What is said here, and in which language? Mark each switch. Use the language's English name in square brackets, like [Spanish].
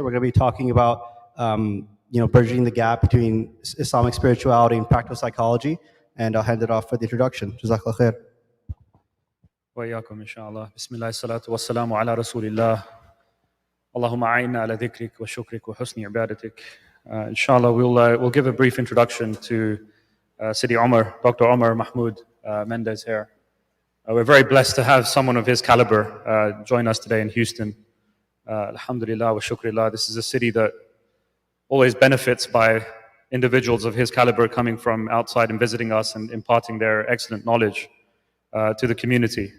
[English] We're going to be talking about bridging the gap between Islamic spirituality and practical psychology. And I'll hand it off for the introduction. [Arabic] Jazakallah khair. وإياكم إن شاء الله. بسم الله الصلاة والسلام على رسول الله. اللهم أعنا على ذكرك وشكرك وحسن عبادتك. [English] Inshallah, we'll give a brief introduction to Sidi Omar, Dr. Omar Mahmood Mendoza here. We're very blessed to have someone of his caliber join us today in Houston. Alhamdulillah wa shukrillah. This is a city that always benefits by individuals of his caliber coming from outside and visiting us and imparting their excellent knowledge to the community.